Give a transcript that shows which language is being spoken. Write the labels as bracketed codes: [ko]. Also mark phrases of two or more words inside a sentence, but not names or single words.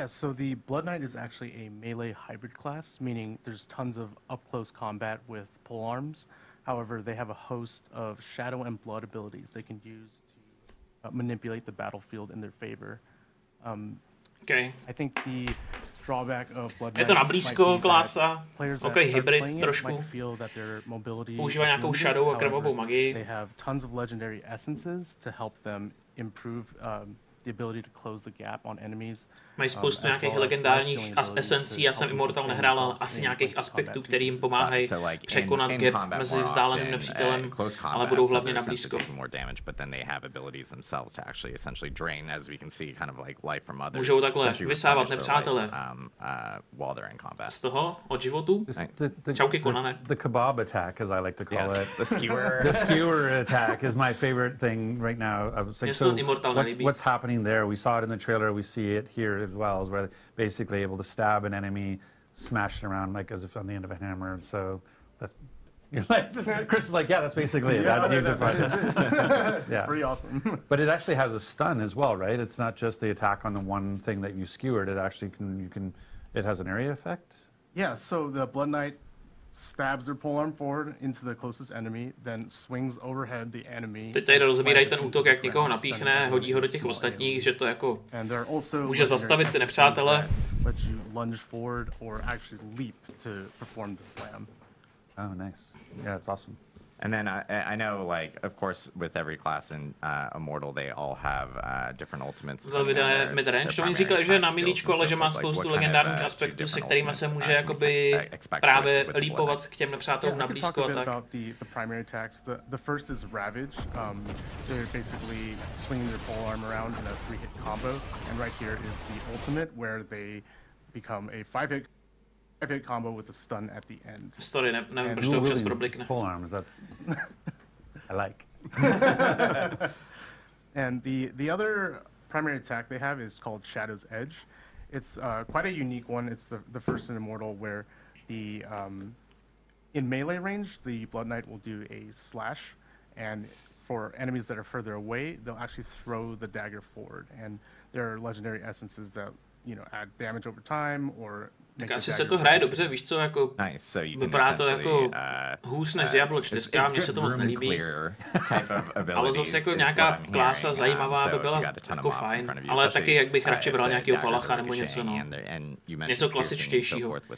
[en] So the Blood Knight is actually a melee hybrid class, meaning there's tons of up close combat with polearms. However, they have a host of shadow and blood abilities they can use to manipulate the battlefield in their favor. Okay. I think the drawback of Blood [cs] Je to na [en] Knights [cs] blízko, [en] might be [cs] klása, [en] that players that [cs] takový [en] start [cs] hybrid [en] playing it [cs] trošku. [en] might feel that their mobility [cs] Používá [en] is [cs] nějakou [en] limited. [cs] shadow a [en] However, [cs] krvavou magii. [en] They have tons of legendary essences to help them improve the ability to close the gap on enemies. [cs] Mají spoustu nějakých legendárních esencí, já jsem Immortal nehrál, ale asi nějakých aspektů, které jim pomáhají překonat gap mezi vzdáleným nepřítelem, ale budou hlavně na blízko. Můžou takhle vysávat nepřátele. Z toho, od životu? Čauky Konane. [en] The kebab attack, as I like to call it. The skewer. The skewer attack is my favorite thing right now. I was like, so what's happening there? We saw it in the trailer, we see it here as well, is where they're basically able to stab an enemy, smash it around like as if on the end of a hammer. So that's, you're like, Chris is like, yeah, that's basically it. Yeah, You defined it. It's pretty awesome. But it actually has a stun as well, right? It's not just the attack on the one thing that you skewered. It actually it has an area effect? Yeah, so the Blood Knight stabs their polearm forward into the closest enemy, then swings overhead the enemy. [cs] Teď tady rozbírají ten útok, jak někoho napíchne, hodí ho do těch ostatních, že to jako může zastavit ty nepřátele. [en] Let you lunge forward or actually leap to perform the slam. Oh, nice. Yeah, it's awesome. And then I know, like, of course, with every class in Immortal, they all have different ultimates. [cs] Velmi midrange. To mi říkali, že je na milíčku, ale že má spoustu legendárních aspektů, se kterými se může jakoby právě lípovat k těm nepřátelům na blízko a tak. [en] The primary attacks. The first is Ravage. They're basically swinging their polearm around in a 3-hit combo, and right here is the ultimate, where they become a 5-hit combo with a stun at the end. [cs] Story, nevím, proč to občas problikne. [en] Polearms, that's I like. And the other primary attack they have is called Shadow's Edge. It's quite a unique one. It's the first in Immortal where the in melee range, the Blood Knight will do a slash, and for enemies that are further away, they'll actually throw the dagger forward. And there are legendary essences that, you know, add damage over time or [cs] tak asi se to hraje dobře, víš co, jako vypadá to jako hůř než Diablo 4, mně se to moc nelíbí, ale zase jako nějaká klása zajímavá by byla jako fajn, ale taky jak bych radši bral nějakýho palacha nebo něco, no. Něco klasičtějšího.